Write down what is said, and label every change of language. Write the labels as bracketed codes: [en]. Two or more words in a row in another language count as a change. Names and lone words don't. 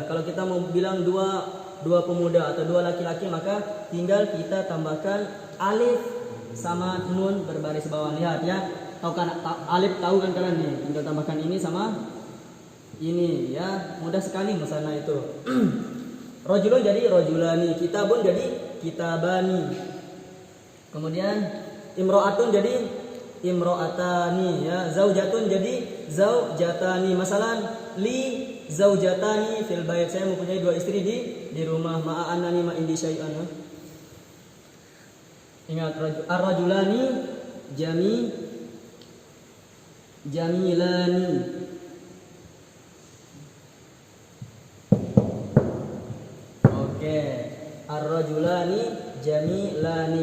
[id] Kalau kita mau bilang dua pemuda atau dua laki-laki, maka tinggal kita tambahkan alif sama nun berbaris bawah. Lihat ya. Tahu kan alif, tahu kan kalian nih? Tinggal tambahkan ini sama ini ya. Mudah sekali musanna itu. Rajulun jadi rajulani, kitabun jadi kitabani. Kemudian imro'atun jadi imro'atani ya, zaujatun jadi zaujatani. [ar] مثلاً لي زوجتان في البيت, [id] saya mempunyai dua istri di rumah. [ar] معناني ما عندي شيئا. Ingat الرجلان جميلان. Oke, الرجلان جميلان.